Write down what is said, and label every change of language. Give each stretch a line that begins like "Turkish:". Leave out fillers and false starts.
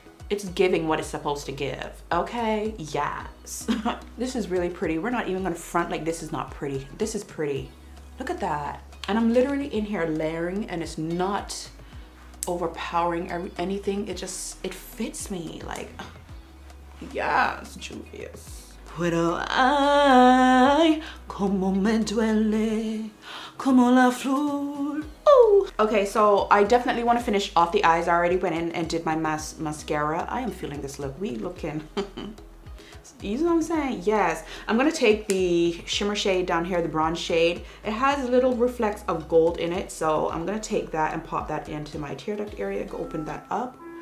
English: It's giving what it's supposed to give, okay? Yes. This is really pretty. We're not even gonna front like this is not pretty. This is pretty. Look at that. And I'm literally in here layering, and it's not overpowering anything. It fits me, like, yes, Juvia's.
Spanish: Pero ay, como me duele, como la flor. Ooh.
English: Okay, so I definitely want to finish off the eyes. I already went in and did my mascara. I am feeling this look. We looking, you know what I'm saying? Yes. I'm going to take the shimmer shade down here, the bronze shade. It has little reflects of gold in it. So I'm going to take that and pop that into my tear duct area. Go open that up.